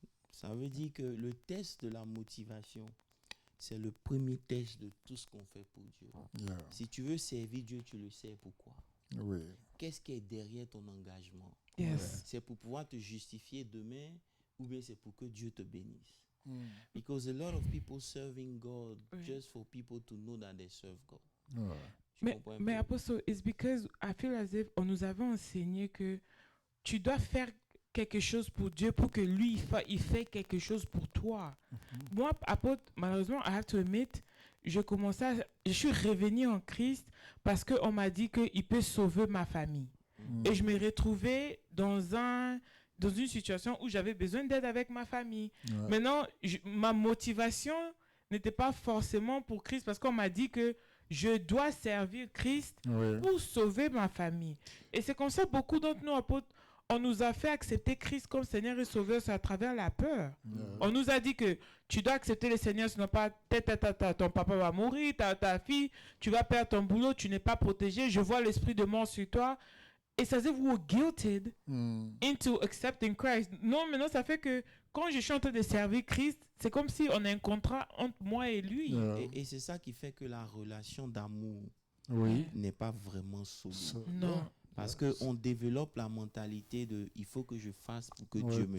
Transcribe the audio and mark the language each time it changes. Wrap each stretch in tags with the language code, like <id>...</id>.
<fr>Ça veut dire que le test de la motivation, c'est le premier test de tout ce qu'on fait pour Dieu.</fr> <en>Yeah.</en> <fr>Si tu veux servir Dieu, tu le sais pourquoi. Oui. Qu'est-ce qui est derrière ton engagement?</fr> <en>Yes.</en> <fr>C'est pour pouvoir te justifier demain ou bien c'est pour que Dieu te bénisse?</fr> <en>Because a lot of people serving God just for people to know that they serve God.</en> <fr>Ouais. Tu comprends un Mais peu?</fr> <en>Apostle, it's because I feel as if</en> <fr>on nous avait enseigné que tu dois faire quelque chose pour Dieu pour que lui, il fait quelque chose pour toi. Moi, apôtre, malheureusement,</fr> <en>I have to admit,</en> <fr>je suis revenu en Christ parce qu'on m'a dit qu'il peut sauver ma famille. Et je me retrouvais dans une situation où j'avais besoin d'aide avec ma famille. Ouais. Maintenant, ma motivation n'était pas forcément pour Christ parce qu'on m'a dit que je dois servir Christ Ouais. pour sauver ma famille. Et c'est comme ça, beaucoup d'entre nous, apôtres, on nous a fait accepter Christ comme Seigneur et Sauveur à travers la peur. Ouais. On nous a dit que tu dois accepter le Seigneur, sinon pas ton papa va mourir, ta fille, tu vas perdre ton boulot, tu n'es pas protégé, je vois l'esprit de mort sur toi. Et ça veut dire que</fr> <en>we were guilted into accepting Christ.</en> <fr>Non, maintenant ça fait que quand je suis en train de servir Christ, c'est comme si on a un contrat entre moi et lui. Ouais. Et c'est ça qui fait que la relation d'amour Oui. n'est pas vraiment solide. Ça- Non. Parce qu'on développe la mentalité de il faut que je fasse pour que Ouais, Dieu me</fr>